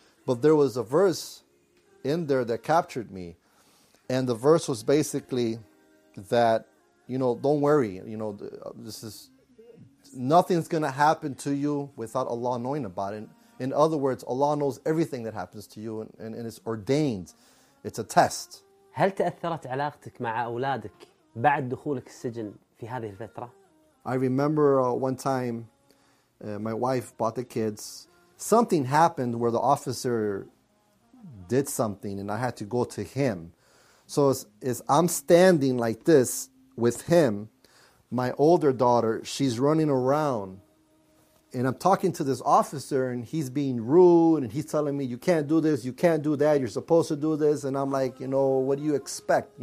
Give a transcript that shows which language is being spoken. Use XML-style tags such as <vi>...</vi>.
<en>But there was a verse in there that captured me. And the verse was basically that, you know, don't worry, you know, this is, nothing's going to happen to you without Allah knowing about it. In other words, Allah knows everything that happens to you, and it's ordained. It's a test.</en> <ar>هل تأثرت علاقتك مع أولادك بعد دخولك السجن في هذه الفترة؟</ar> <en>I remember one time my wife bought the kids. Something happened where the officer did something and I had to go to him. So as I'm standing like this with him, my older daughter, she's running around, and I'm talking to this officer, and he's being rude, and he's telling me, you can't do this, you can't do that, you're supposed to do this, and I'm like, you know, what do you expect?</en>